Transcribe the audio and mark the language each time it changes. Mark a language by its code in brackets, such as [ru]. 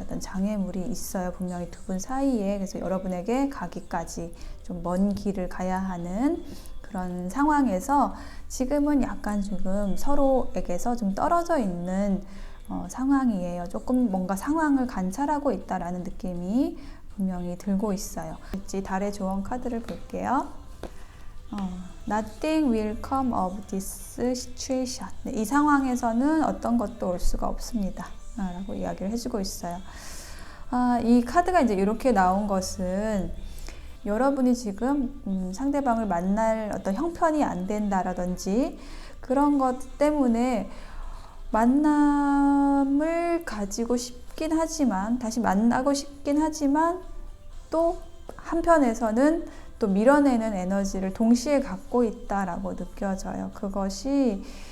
[ko] 어떤 장애물이 있어요. 분명히 두 분 사이에. 그래서 여러분에게 가기까지 좀 먼 길을 가야 하는 그런 상황에서 지금은 약간 지금 서로에게서 좀 떨어져 있는 상황이에요. 조금 뭔가 상황을 관찰하고 있다라는 느낌이 분명히 들고 있어요. 달의 조언 카드를 볼게요. [en] Nothing will come of this situation. [ko] 이 상황에서는 어떤 것도 올 수가 없습니다. 라고 이야기를 해주고 있어요. 이 카드가 이제 이렇게 나온 것은 여러분이 지금 상대방을 만날 어떤 형편이 안 된다라든지 그런 것 때문에 만남을 가지고 싶긴 하지만, 다시 만나고 싶긴 하지만 또 한편에서는 또 밀어내는 에너지를 동시에 갖고 있다라고 느껴져요. 그것이